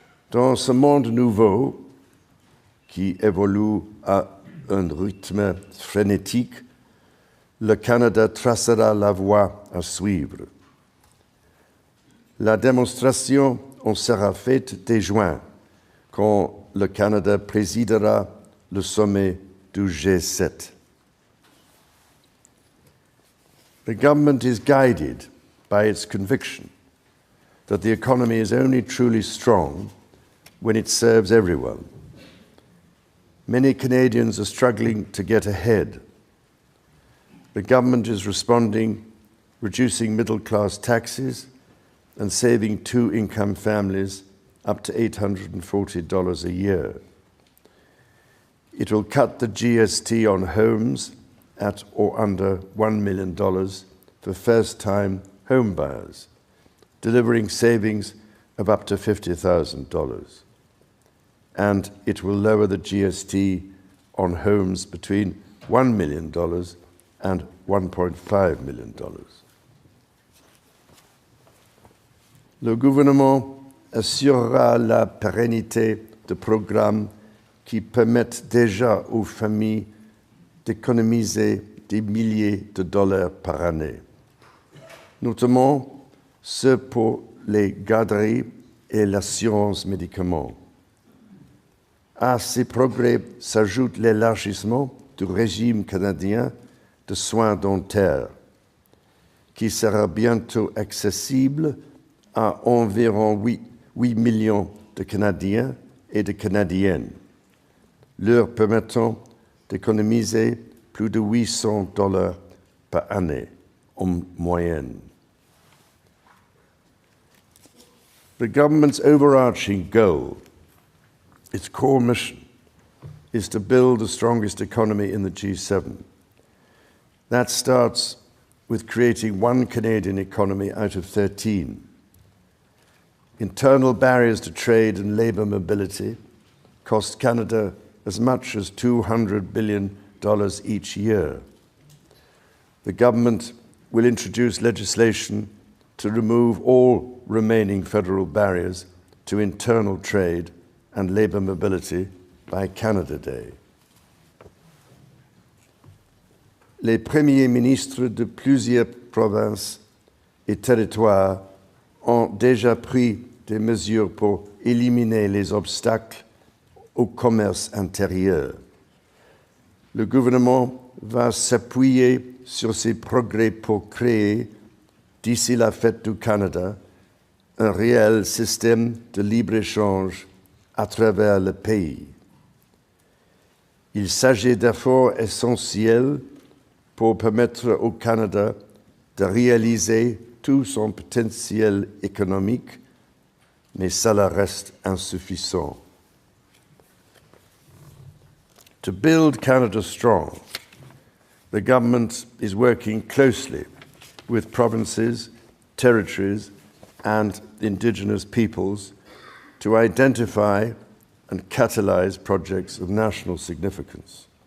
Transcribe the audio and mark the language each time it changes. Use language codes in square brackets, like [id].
[fr] Dans ce monde nouveau, qui évolue à un rythme frénétique, le Canada tracera la voie à suivre. La démonstration en sera faite dès juin, quand le Canada présidera le sommet du G7. [en] The government is guided by its conviction that the economy is only truly strong when it serves everyone. Many Canadians are struggling to get ahead. The government is responding, reducing middle-class taxes and saving two-income families up to $840 a year. It will cut the GST on homes at or under $1 million for first-time home buyers, delivering savings of up to $50,000. And it will lower the GST on homes between $1 million and $1.5 million. [fr] Le gouvernement assurera la pérennité de programmes qui permettent déjà aux familles d'économiser des milliers de dollars par année, notamment ceux pour les garderies et l'assurance médicaments. À ces progrès s'ajoute l'élargissement du régime canadien de soins dentaires, qui sera bientôt accessible à environ 8 millions de Canadiens et de Canadiennes, leur permettant d'économiser plus de $800 par année en moyenne. [en] The government's overarching goal, its core mission, is to build the strongest economy in the G7. That starts with creating one Canadian economy out of 13. Internal barriers to trade and labour mobility cost Canada as much as $200 billion each year. The government will introduce legislation to remove all remaining federal barriers to internal trade and labour mobility by Canada Day. [fr] Les premiers ministres de plusieurs provinces et territoires ont déjà pris des mesures pour éliminer les obstacles au commerce intérieur. Le gouvernement va s'appuyer sur ces progrès pour créer, d'ici la fête du Canada, un réel système de libre-échange à travers le pays. Il s'agit d'efforts essentiels pour permettre au Canada de réaliser tout son potentiel économique, mais cela reste insuffisant. [en] To build Canada strong, the government is working closely with provinces, territories, and Indigenous peoples to identify and catalyse projects of national significance.